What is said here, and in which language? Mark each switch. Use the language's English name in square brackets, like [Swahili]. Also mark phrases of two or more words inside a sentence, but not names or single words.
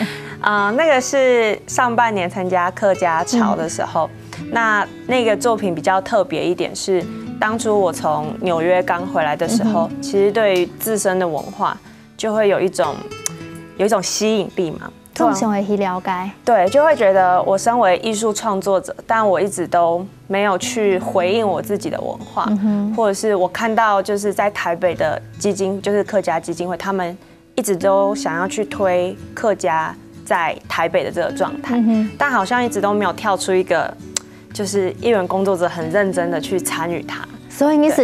[Chinese] 那個是上半年參加客家潮的時候，那個作品比較特別一點是，當初我從紐約剛回來的時候，其實對於自身的文化就會有一種吸引力嘛，通常會去了解，對，就會覺得我身為藝術創作者，但我一直都沒有去回應我自己的文化，或者是我看到就是在台北的基金，就是客家基金會，他們一直都想要去推客家在台北的這個狀態，但好像一直都沒有跳出一個，就是藝文工作者很認真的去參與它。